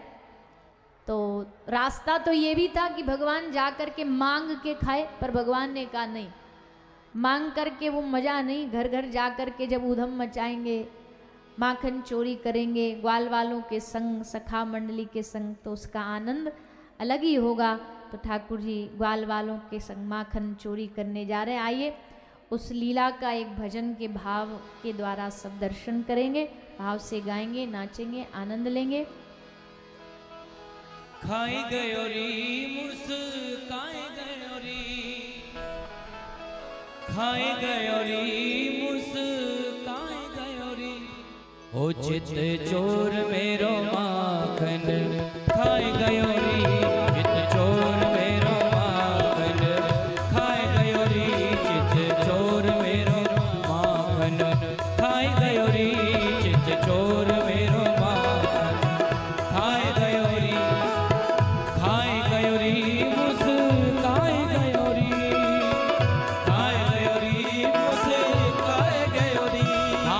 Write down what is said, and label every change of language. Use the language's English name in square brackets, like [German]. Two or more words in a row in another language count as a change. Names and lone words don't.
[Hindi] तो रास्ता तो ये भी था कि भगवान जा कर के मांग के खाए, पर भगवान ने कहा नहीं, मांग करके वो मज़ा नहीं, घर घर जा कर के जब उधम मचाएंगे, माखन चोरी करेंगे ग्वाल वालों के संग, सखा मंडली के संग, तो उसका आनंद अलग ही होगा। तो ठाकुर जी ग्वाल वालों के संग माखन चोरी करने जा रहे हैं। आइए उस लीला का एक भजन के भाव के द्वारा सब दर्शन करेंगे, भाव से गाएंगे, नाचेंगे, आनंद लेंगे। खाई गयो री मुस्काए गयो री, खाए गयो री मुस्काए गयो री, ओ चित चोर मेरो माखन खाए गयो री, चित चोर मेरो माखन खाए गयो री, चित चोर मेरो माखन खाए गयो री, चित चोर मेरो माखन खाए गयो री, खाए गयो री मुस्काए गयो री, खाए गयो री मुस्काए गयो री,